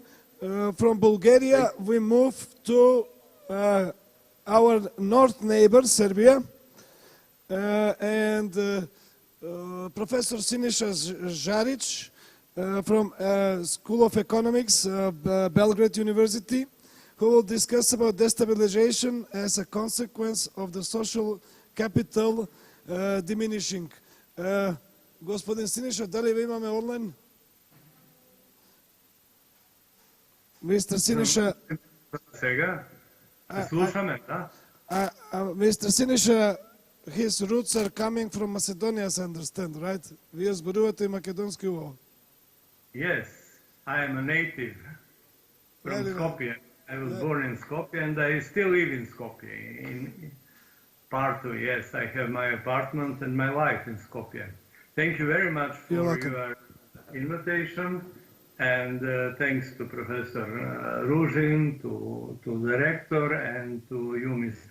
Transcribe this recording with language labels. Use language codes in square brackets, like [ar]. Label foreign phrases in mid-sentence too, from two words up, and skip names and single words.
[en] From Bulgaria, we move to our north neighbor, Serbia, and Professor Siniša Žarić from School of Economics, Belgrade University, who will discuss about destabilization as a consequence of the social capital diminishing. [sr] Господин Siniša, da li vi imame online? [en] Mr. Siniša... [mk] Сега? Слушаме, да? [en] Mr. Siniša, his roots are coming from Macedonia, as I understand, right? [mk] Вие зборувате и македонски убаво. [en] Yes, I am a native from Skopje. I was born in Skopje and I still live in Skopje. In part two, yes, I have my apartment and my life in Skopje. Thank you very much for your invitation, and thanks to Professor Ruzin, to the rector, and to you, Mr.